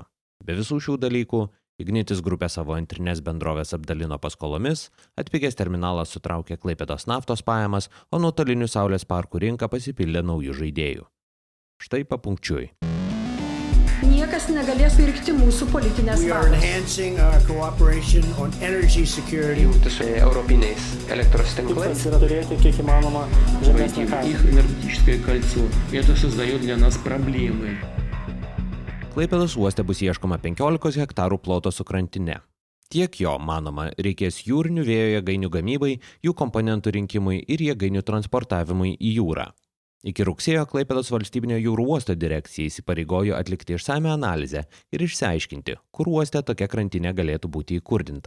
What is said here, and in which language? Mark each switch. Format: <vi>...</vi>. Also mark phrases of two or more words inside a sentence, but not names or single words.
<lt>Be visų šių dalykų, Ignitis grupė savo antrinės bendrovės apdalino paskolomis, atpigęs terminalas sutraukė Klaipėdos naftos pajamas, o nuotolinių saulės parkų rinka pasipildė naujų žaidėjų. Štai papunkčiui. Niekas negalės pirkti mūsų politinės valios. Jungti su europiniais elektros tinklais. Yra turėti kiek įmanoma žemesnį kainą.</lt> <ru>Их энергетическое кольцо. Это создает для нас проблемы.</ru> <lt>Klaipėdos uoste bus ieškoma 15 hektarų ploto su krantine. Tiek jo, manoma, reikės jūrinių vėjo jėgainių gamybai, jų komponentų rinkimui ir jėgainių transportavimui į jūrą. Iki rugsėjo Klaipėdos valstybinio jūrų uosto direkcija įsipareigojo atlikti išsamią analizę ir išsiaiškinti, kur uoste tokia krantinė galėtų būti įkurdinta.</lt>